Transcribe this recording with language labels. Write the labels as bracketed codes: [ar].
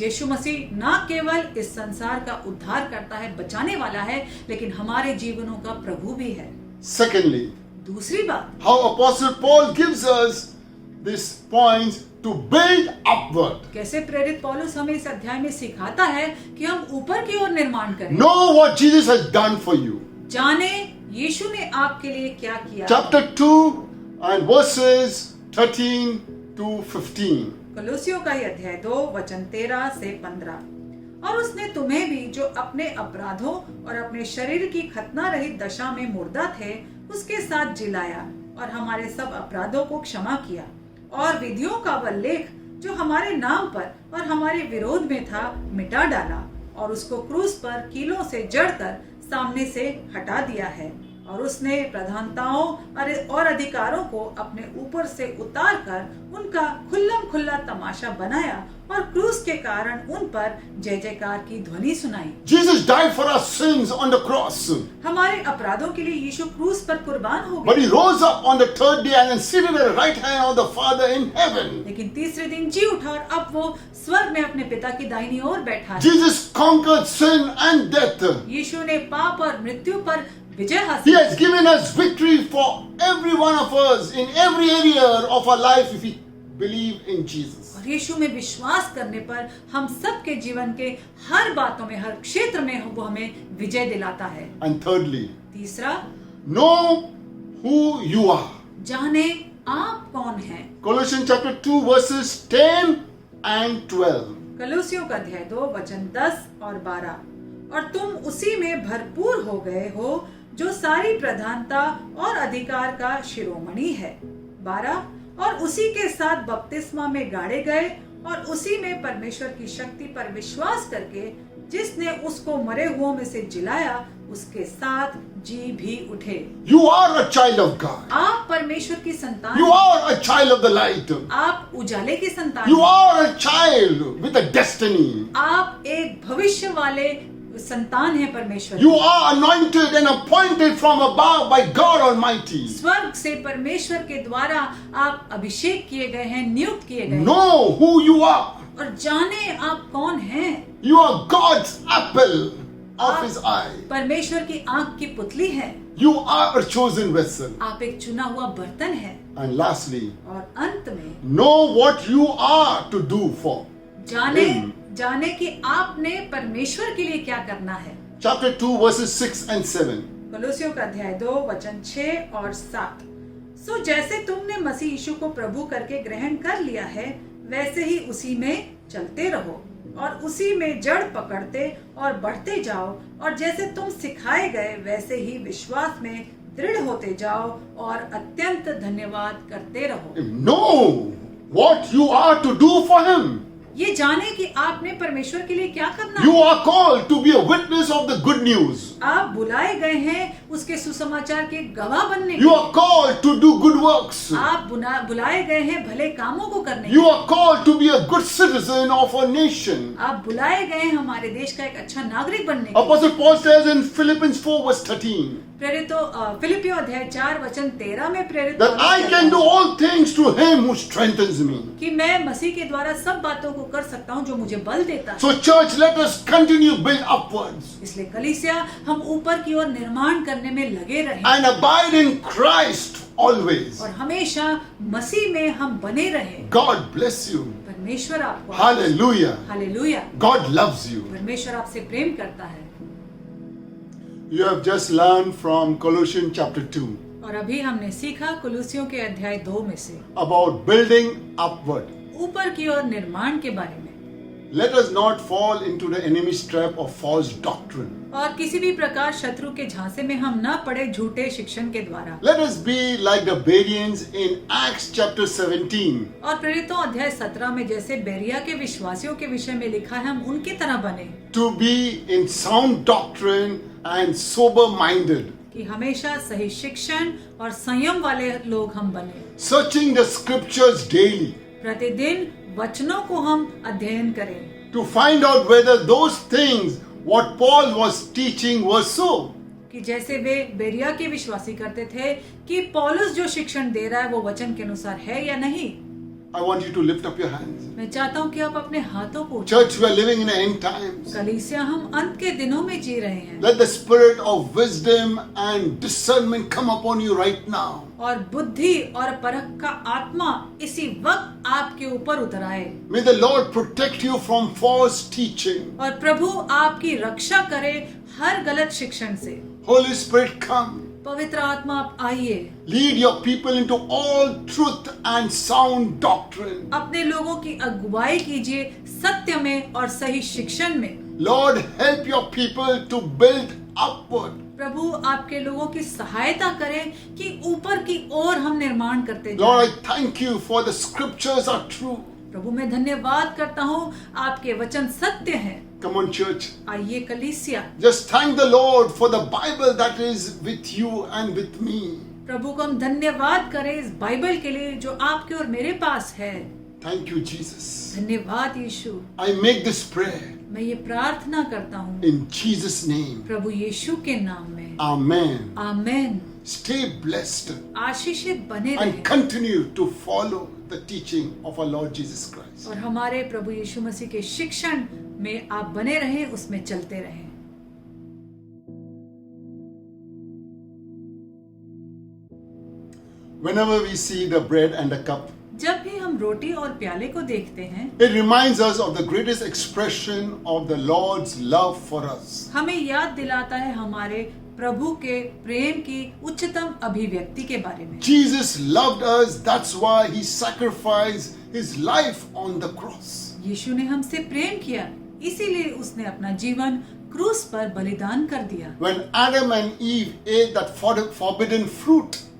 [hi] यीशु मसीह न केवल इस संसार का उद्धार करता है, बचाने वाला है, लेकिन हमारे जीवनों का प्रभु भी है। [en] Secondly, [hi] दूसरी बात, [en] how Apostle Paul gives us these points to build upward. [hi] कैसे प्रेरित पौलुस हमें इस अध्याय में सिखाता है कि हम ऊपर की ओर निर्माण करें। [en] Know what Jesus has done for you. [hi] जाने यीशु ने आपके लिए क्या किया। [en] Chapter 2 and verses 13 to 15. [hi] कलुसियों का ये अध्याय 2 वचन 13 से 15। और उसने तुम्हें भी, जो अपने अपराधों और अपने शरीर की खतना रहित दशा में मुर्दा थे, उसके साथ जिलाया और हमारे सब अपराधों को क्षमा किया, और विधियों का वह लेख जो हमारे नाम पर और हमारे विरोध में था मिटा डाला, और उसको क्रूस पर कीलों से जड़कर सामने से हटा दिया है। और उसने प्रधानताओं और अधिकारों को अपने ऊपर से उतार कर उनका खुल्लम खुल्ला तमाशा बनाया, और क्रूस के कारण उन पर जय जयकार की ध्वनि सुनाई। [en] Jesus died for our sins on the cross. [hi] हमारे अपराधों के लिए यीशु क्रूस पर कुर्बान हो [en] But [hi] गए, [en] he rose up on the 3rd day and then seated at the right hand of the Father in heaven. [hi] लेकिन तीसरे दिन जी उठा और अब वो स्वर्ग में अपने पिता की दाहिनी ओर बैठा है। [en] Jesus conquered sin and death. [hi] यीशु ने पाप और मृत्यु पर विजय [en] He [hi] हासिल [en] has given us victory for every one of us in every area of our life if we believe in Jesus. [hi] और यीशु में विश्वास करने पर हम सबके जीवन के हर बातों में, हर क्षेत्र में वो हमें विजय दिलाता है। [en] And thirdly, [hi] तीसरा, [en] know who you are. [hi] जाने आप कौन हैं। [en] Colossians chapter 2 verses 10 and 12. [hi] कलुसियों का अध्याय 2 वचन 10 और 12, और तुम उसी में भरपूर हो गए हो, जो सारी प्रधानता और अधिकार का शिरोमणि है। 12, और उसी के साथ बपतिस्मा में गाड़े गए, और उसी में परमेश्वर की शक्ति पर विश्वास करके, जिसने उसको मरे हुओं में से जिलाया, उसके साथ जी भी उठे। [en] You are a child of God. [hi] आप परमेश्वर की संतान [en] You are a child of the light. [hi] आप उजाले की संतान [en] You are a child with a destiny. [hi] आप एक भविष्य वाले संतान है परमेश्वर। [en] You are anointed and appointed from above by God Almighty. [hi] स्वर्ग से परमेश्वर के द्वारा आप अभिषेक किए गए हैं, नियुक्त किए गए हैं। [en] Know who you are. [hi] और जाने आप कौन हैं। [en] You are God's apple of His eye. [hi] परमेश्वर की आंख की पुतली है। [en] You are a chosen vessel. [hi] आप एक चुना हुआ बर्तन है। [en] And lastly, [hi] और अंत में [en] know what you are to do for Him. [hi] जाने कि आपने परमेश्वर के लिए क्या करना है। [en] Chapter 2 verses 6 and 7. [hi] कलोसियों का अध्याय 2 वचन 6 और 7। सो जैसे तुमने मसीह यीशु को प्रभु करके ग्रहण कर लिया है, वैसे ही उसी में चलते रहो, और उसी में जड़ पकड़ते और बढ़ते जाओ, और जैसे तुम सिखाए गए वैसे ही विश्वास में दृढ़ होते जाओ, और अत्यंत धन्यवाद करते रहो। [en] Know what you are to do for Him. [hi] ये जाने कि आपने परमेश्वर के लिए क्या करना [en] You [hi] है। [en] are called to be a witness of the good news. [hi] आप बुलाए गए हैं उसके सुसमाचार के गवाह बनने [en] You are called to do good works. [hi] आप बुलाए गए हैं भले कामों को करने [en] You are called to be a good citizen of a nation. [hi] आप बुलाए गए हैं हमारे देश का एक अच्छा नागरिक बनने के लिए। [en] Apostle Paul says in Philippians 4 verse 13 [hi] प्रेरितों फिलिपियों अध्याय 4 वचन 13 में प्रेरित [en] that I can do all things through him who strengthens me. [hi] कि मैं मसीह के द्वारा सब बातों को कर सकता हूँ जो मुझे बल देता है। [en] So church, let us continue build upwards [hi] इसलिए कलीसिया हम ऊपर की ओर निर्माण करने में लगे रहें [en] and abide in Christ always. [hi] और हमेशा मसीह में हम बने रहें। [en] God bless you. [hi] परमेश्वर आपको [en] Hallelujah. [hi] Hallelujah. [en] God loves you. [hi] परमेश्वर आपसे प्रेम करता है। [en] You have just learned from Colossians chapter 2 [hi] और अभी हमने सीखा कुलुसियों के अध्याय 2 में से [en] about building upward. [hi] ऊपर की ओर निर्माण के बारे में। [en] Let us not fall into the enemy's trap of false doctrine. [hi] और किसी भी प्रकार शत्रु के झांसे में हम न पड़े झूठे शिक्षण के द्वारा। [en] Let us be like the Bereans in Acts chapter 17. [hi] और प्रेरितों अध्याय 17 में जैसे बेरिया के विश्वासियों के विषय में लिखा है हम उनकी तरह बने [en] To be in sound doctrine and sober minded, [hi] कि हमेशा सही शिक्षण और संयम वाले लोग हम बने। [en] searching the scriptures daily [hi] प्रतिदिन वचनों को हम अध्ययन करें [en] to find out whether those things what Paul was teaching were so. [hi] कि जैसे वे बेरिया के विश्वासी करते थे कि पौलुस जो शिक्षण दे रहा है वो वचन के अनुसार है या नहीं। [en] I want you to lift up your hands. [hi] मैं चाहता हूँ कि आप अपने हाथों को उठाएं। [en] Church, we are living in the end times. [hi] कलीसिया हम अंत के दिनों में जी रहे हैं [en] Let the spirit of wisdom and discernment come upon you right now. [hi] और बुद्धि और परख का आत्मा इसी वक्त आपके ऊपर उतर आए [en] May the Lord protect you from false teaching. [hi] और प्रभु आपकी रक्षा करे हर गलत शिक्षण से। [en] Holy Spirit, come. [hi] पवित्र आत्मा आप आइए, [en] Lead your people into all truth and sound doctrine. [hi] अपने लोगों की अगुवाई कीजिए सत्य में और सही शिक्षण में। [en] Lord, help your people to build upward. [hi] प्रभु आपके लोगों की सहायता करें कि ऊपर की ओर हम निर्माण करते [en] Lord, [hi] जाएं। [en] I thank you for the scriptures are true. [hi] प्रभु मैं धन्यवाद करता हूँ आपके वचन सत्य हैं। [en] Come on, church. [hi] आइए कलीसिया, [en] Just thank the Lord for the Bible that is with you and with me. [hi] प्रभु को हम धन्यवाद करें इस बाइबल के लिए जो आपके और मेरे पास है। [en] Thank you, Jesus. [hi] धन्यवाद यीशु। [en] I make this prayer [hi] मैं ये प्रार्थना करता हूँ [en] in Jesus' name. [hi] प्रभु यीशु के नाम में। [en] Amen. [hi] आमेन। [en] Stay blessed [hi] आशीषित बने [en] and [hi] रहें [en] continue to follow the teaching of our Lord Jesus Christ. [hi] और हमारे प्रभु यीशु मसीह के शिक्षण में आप बने रहें, उसमें चलते रहें। [en] Whenever we see the bread and the cup, [hi] जब भी हम रोटी और प्याले को देखते हैं [en] it reminds us of the greatest expression of the Lord's love for us. [hi] हमें याद दिलाता है हमारे प्रभु के प्रेम की उच्चतम अभिव्यक्ति के बारे में। [en] Jesus loved us, that's why he sacrificed his life on the cross. [hi] यीशु ने हमसे प्रेम किया, इसीलिए उसने अपना जीवन क्रूस पर बलिदान कर दिया। [en] When Adam and Eve ate that forbidden fruit